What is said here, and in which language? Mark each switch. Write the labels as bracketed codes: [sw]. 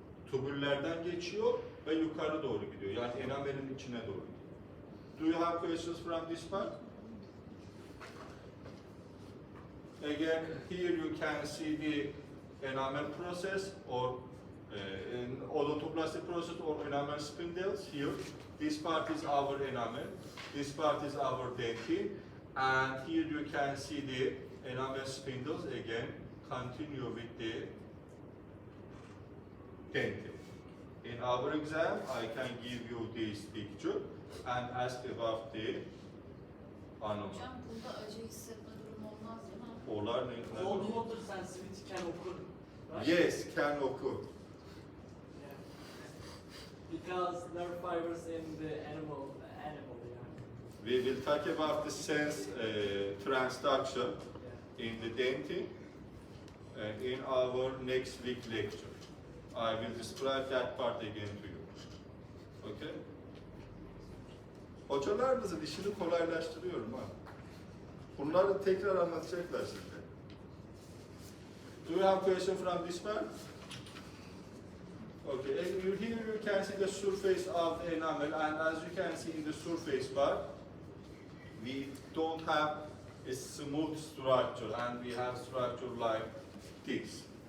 [tr] Tubüllerden geçiyor ve yukarı doğru gidiyor. Yani enamelin içine doğru gidiyor. [en] Do you have questions from this part? Again, here you can see the enamel process or odontoplastic process or enamel spindles here. This part is our enamel, this part is our dentin, and here you can see the enamel spindles again continue with the dentin. In our exam, I can give you this picture and ask about the anomaly. [tr] Hocam burada acı hissetme durumu olmaz değil mi? Polar ne? [en] Cold water sensitivity can occur, right? Yes, can occur. Yeah. Because nerve fibers in the animal, yeah. We will talk about the sense transduction in the dentin in our next week lecture. I will describe that part again to you. Okay? [tr] Hocalarınızın işini kolaylaştırıyorum ha. Bunları tekrar anlatacaklar size. [en] Do you have question from this part? Okay, and here you can see the surface of the enamel, and as you can see in the surface part, we don't have a smooth structure, and we have structure like this.